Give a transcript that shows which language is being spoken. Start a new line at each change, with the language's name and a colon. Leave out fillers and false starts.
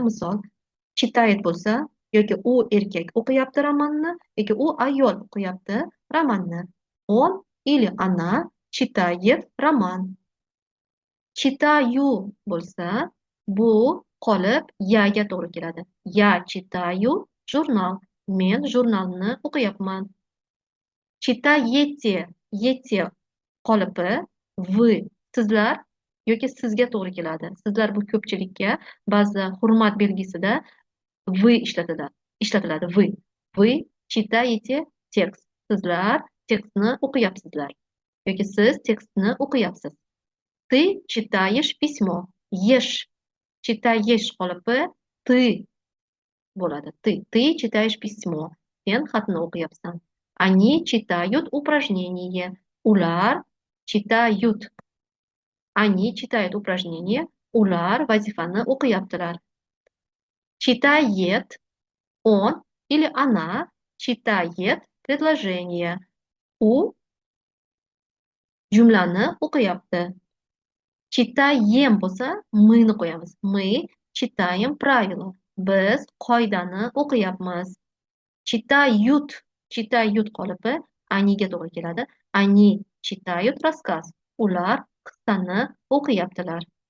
Uzbek: Misol, читает bo'lsa, yoki u erkak o'qiyapti romanni, yoki u ayol o'qiyapti romanni.
Russian: Он или она читает роман.
Uzbek: Читаю bo'lsa, bu qolib yaga to'g'ri keladi.
Russian: Я читаю jurnal.
Uzbek: Men jurnalni o'qiyapman. Читаете, ете qolipi вы, sizlar yoki sizga to'g'ri keladi. Sizlar bu ko'pchilikka ba'zi hurmat belgisida вы ishlatiladi.
Russian: Вы читаете текст.
Uzbek: Sizlar tekstni o'qiyapsizlar yoki siz tekstni o'qiyapsiz.
Russian: Ты читаешь письмо. Ешь.
Uzbek: Читаешь qolipi ты bo'ladi.
Russian: Ты читаешь письмо.
Uzbek: Sen xatni o'qiyapsan.
Russian: Они читают упражнение.
Uzbek: Ular читают.
Russian: Они читают упражнение.
Uzbek: Ular vazifani o'qiyaptilar.
Russian: Читает он или она читает предложение.
Uzbek: U jumlani o'qiyapti. Читаем bo'lsa, myni qo'yamiz.
Russian: Мы читаем правила.
Uzbek: Biz qoidani o'qiyapmiz. Читают qolipi aniga to'g'ri keladi.
Russian: Они читают рассказ.
Uzbek: Ular qissani o'qiyaptilar.